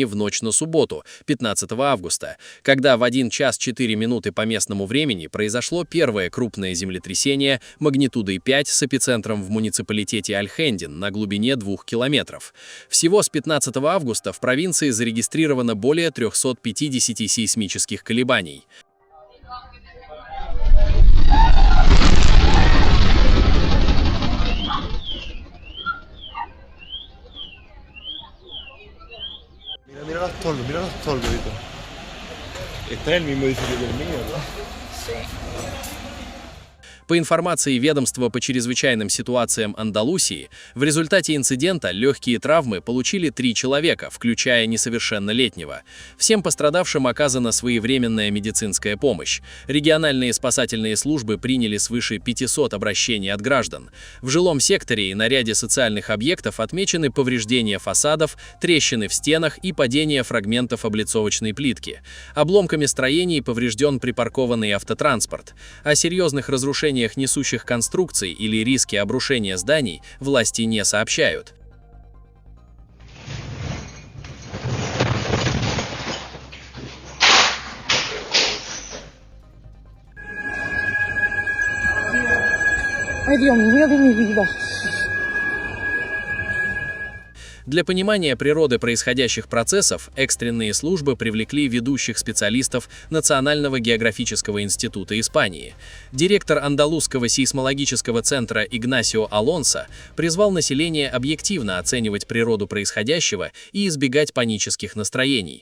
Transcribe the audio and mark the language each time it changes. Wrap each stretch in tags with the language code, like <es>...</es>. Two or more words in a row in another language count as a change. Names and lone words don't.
<ru>в ночь на субботу, 15 августа, когда в 1 час 4 минуты по местному времени произошло первое крупное землетрясение магнитудой 5 с эпицентром в муниципалитете Альхендин на глубине 2 километров. Всего с 15 августа в провинции зарегистрировано более 350 сейсмических колебаний.</ru> <es>Mira los toldos, Vito. Está en el mismo edificio que el mío, ¿verdad? Sí.</es> <ru>По информации ведомства по чрезвычайным ситуациям Андалусии, в результате инцидента легкие травмы получили 3 человека, включая несовершеннолетнего. Всем пострадавшим оказана своевременная медицинская помощь. Региональные спасательные службы приняли свыше 500 обращений от граждан. В жилом секторе и на ряде социальных объектов отмечены повреждения фасадов, трещины в стенах и падение фрагментов облицовочной плитки. Обломками строений поврежден припаркованный автотранспорт. О серьезных разрушениях несущих конструкций или риске обрушения зданий власти не сообщают.</ru> <es>Ay, Dios mío de mi vida.</es> <ru>Для понимания природы происходящих процессов экстренные службы привлекли ведущих специалистов Национального географического института Испании. Директор Андалузского сейсмологического центра Игнасио Алонсо призвал население объективно оценивать природу происходящего и избегать панических настроений.</ru>